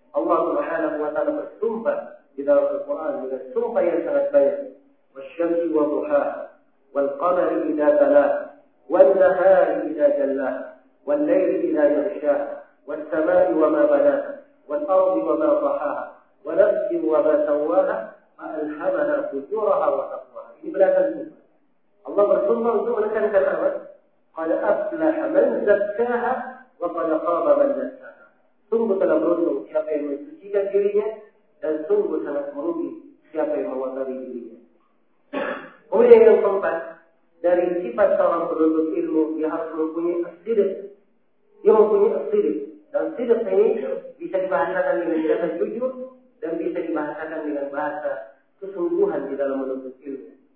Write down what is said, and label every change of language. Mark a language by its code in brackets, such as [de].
[id] Allah Subhanahu wa Taala bersumpah di dalam Al-Qur'an dengan sumpah yang sangat banyak, [ar] "Wasyamsi wa duhaha wal qamari idza talaha والنهار إذا جلاها والليل إذا يغشاها والسماء وما بناها والأرض وما طحاها ونفس وما سواها فألهمها فجورها وتقواها." [id] Ini belakang sumpah. Allah bersumpah untuk menekankan apa? [ar] قال أفلح من زكاها وقد خاب من دساها. [id] Sungguh telah beruntung siapa yang mensucikan dirinya dan sungguh sangat merugi siapa yang mengotori dirinya. Kemudian yang keempat, dari sifat seorang penuntut ilmu, dia harus mempunyai sidik. Dia mempunyai sidik. Dan sidik ini bisa dibahasakan dengan bahasa jujur dan bisa dibahasakan dengan bahasa kesungguhan di dalam menuntut ilmu.